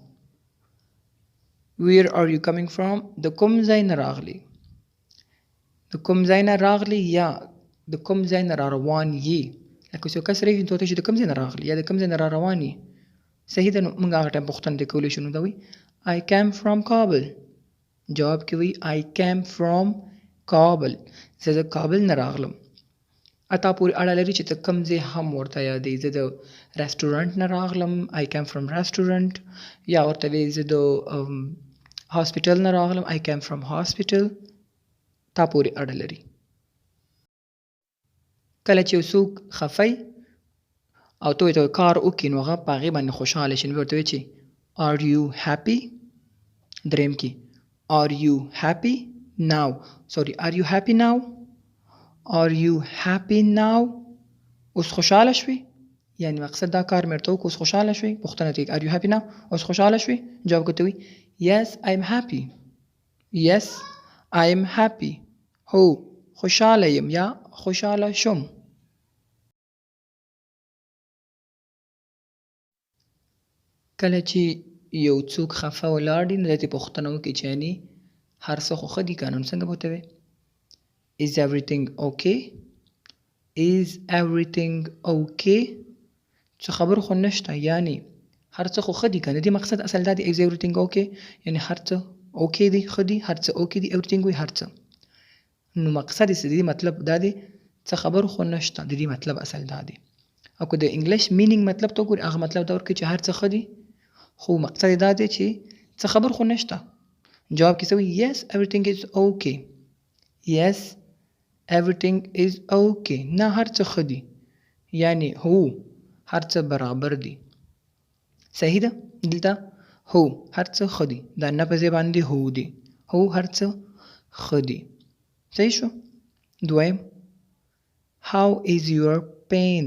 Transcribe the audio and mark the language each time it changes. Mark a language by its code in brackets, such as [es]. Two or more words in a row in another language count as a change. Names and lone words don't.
[en] where are you coming from [ps] د کوم ځای نه راغلی. د کوم ځای نه راغلی یا د کوم ځای نه را روان یې. لکه څو کس راشي نو ته ورته چې د کوم ځای نه راغلی یا د کوم ځای نه را روان یې. صحیح ده. نو موږ هغه ټایم پوښتنه ترې کولی شو نو دا وایي [en] I came from Kabul. [ps] جواب کې وایي [en] I came from Kabul. [ps] زه د کابل نه راغلم. اتا پورې اړه لري چې ته کوم ځای هم ورته یادوي. زه د رسټورانټ نه راغلم [en] I came from restaurant [ps] یا ورته وایي زه د هاسپیټل نه راغلم [en] I came from hospital. [ps] تا پورې اړه لري. کله چې یو څوک خفی او ته ورته کار وکړي نو هغه په هغې باندې خوشحاله شي نو ورته وایي چې [en] are you happy. [ps] دریم کې [en] are you happy now. sorry are you happy now. are you happy now. [ps] اوس خوشحاله شوي یعنی مقصد دا کار مې ورته وکړو اوس خوشحاله شوي. پوښتنه ترې [en] are you happy now. [ps] اوس خوشحاله شوي. جواب کوي [en] yes I'm happy. yes I'm happy. [ps] هو خوشحاله یم یا خوشحاله شم. کله چې یو څوک خفه ولاړ وي نو درته پوښتنه وکړي چې یعنې هر څه خو ښه دي که نه نو څنګه به ورته وایې [en] is everything okay. is everything okay. [ps] څه خبر خو نشته یعنی هر څه خو ښه دي که نه. دې مقصد اصل دا دی [en] is everything okay [ps] یعنی هر څه okay دی ښه دي هر څه okay دي everything وایي هر څه. نو مقصد یې د دې مطلب دا دی څه خبر خو نشته. د دې مطلب اصل دا دی. او که د انګلیش مینینګ مطلب ته وګورې هغه مطلب دا ورکوي چې هر څه ښه دي خو مقصد یې دا دی چې څه خبر خو نشته. جواب کې څه وایي [en] yes everything is okay. yes everything is okay. [ps] نه هر څه ښه دي یعنی هو هر څه برابر دي. صحیح ده. دلته هو هر څه ښه دي دا نه په ځای باندې هو دي. هو هر څه ښه دي. صحیح شو. [en] دویم how is your pain.